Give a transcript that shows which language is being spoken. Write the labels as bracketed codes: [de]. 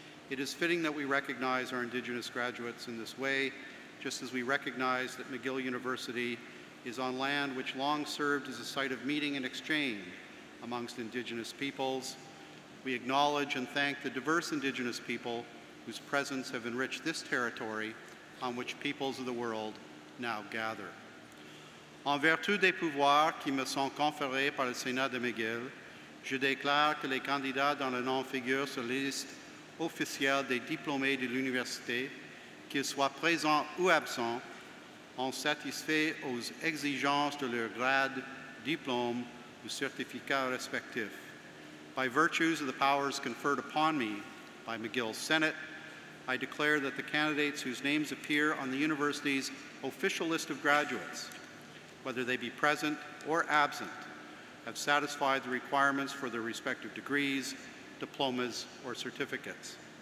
[en] It is fitting that we recognize our Indigenous graduates in this way, just as we recognize that McGill University is on land which long served as a site of meeting and exchange amongst Indigenous peoples. We acknowledge and thank the diverse Indigenous people whose presence have enriched this territory on which peoples of the world now gather. [fr] En vertu des pouvoirs qui me sont conférés par le Sénat de McGill, je déclare que les candidats dont le nom figure sur la liste officielle des diplômés de l'université, qu'ils soient présents ou absents, ont satisfait aux exigences de leur grade, diplôme ou certificat respectif. [en] By virtues of the powers conferred upon me by McGill Senate, I declare that the candidates whose names appear on the university's official list of graduates, whether they be present or absent, have satisfied the requirements for their respective degrees, diplomas, or certificates.